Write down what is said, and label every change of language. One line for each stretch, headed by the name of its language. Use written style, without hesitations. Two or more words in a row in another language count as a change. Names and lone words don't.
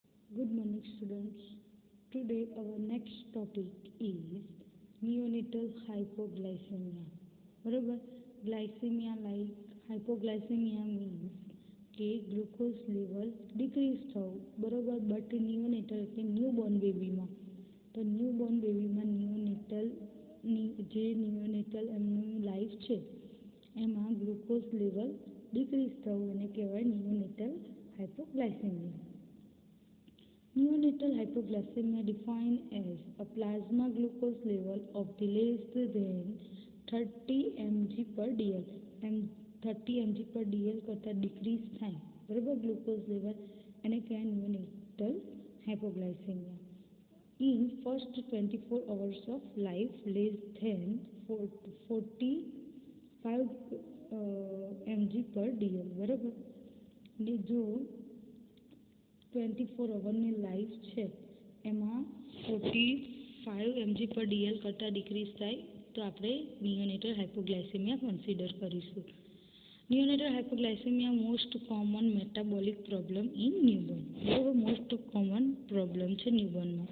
English: Good morning, students. Today, our next topic is neonatal hypoglycemia.
Gujarati: બરોબર
English: glycemia hypoglycemia means
Gujarati: કે
English: glucose level decrease
Gujarati: થવું બરોબર બટ નિયોનેટલ એટલે
English: newborn babyમાં
Gujarati: તો
English: newborn babyમાં
Gujarati: નિયોનેટલ એમનું લાઈફ છે એમાં
English: glucose level decrease
Gujarati: થવું એને કહેવાય
English: neonatal hypoglycemia. Neonatal hypoglycemia defined as a plasma glucose level of the less than 30 mg per dl.
Gujarati: 30
English: mg per dl
Gujarati: કરતાં ડિક્રીઝ થાય બરાબર
English: glucose level
Gujarati: એને કહેવાય
English: neonatal hypoglycemia. In first 24 hours of life less than 45 mg per dl
Gujarati: બરાબર ને જો 24 અવરની લાઈફ છે એમાં 45
English: mg per dl
Gujarati: કરતાં ડિક્રીઝ થાય તો આપણે
English: neonatal hypoglycemia consider
Gujarati: કરીશું.
English: neonatal hypoglycemia most common metabolic problem in newborn બરાબર most common problem છે ન્યૂબોર્નમાં.